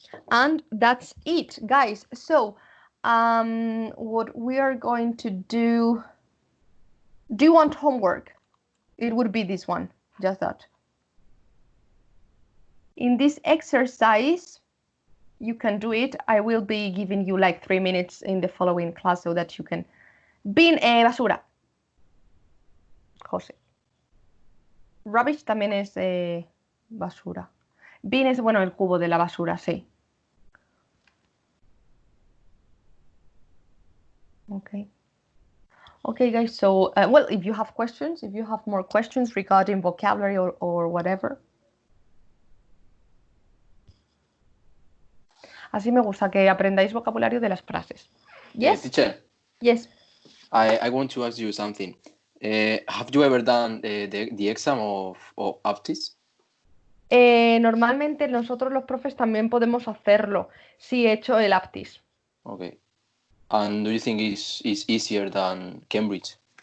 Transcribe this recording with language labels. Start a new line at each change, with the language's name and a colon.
English: And that's it, guys. So what we are going to do you want homework? It would be this one, just that. In this exercise, you can do it. I will be giving you like 3 minutes in the following class so that you can.
Spanish: Bin, basura. José. Rubbish también es basura. Bin es, bueno, el cubo de la basura, sí.
English: Okay. Okay, guys, so, well, if you have questions, if you have more questions regarding vocabulary or whatever.
Spanish: Así me gusta que aprendáis vocabulario de las frases.
English: Yes? Teacher, Yes. I want to ask you something. Have you ever done the exam of APTIS?
Spanish: Normalmente nosotros los profes también podemos hacerlo. Sí, he hecho el APTIS.
English: Okay. And do you think it's easier than Cambridge?